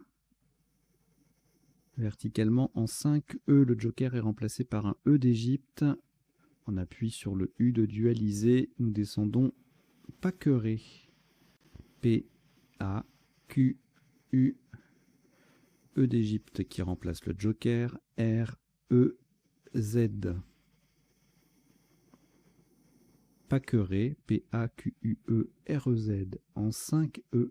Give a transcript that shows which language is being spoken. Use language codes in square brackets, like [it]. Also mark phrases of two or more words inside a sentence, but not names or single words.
[fr] Verticalement en 5E, le joker est remplacé par un E d'Égypte. On appuie sur le U de dualisé. Nous descendons Paqueré. P, A, Q, U. E d'Égypte qui remplace le joker. R, E, Z. Paqurez, P-A-Q-U-E-R-E-Z, en 5 E.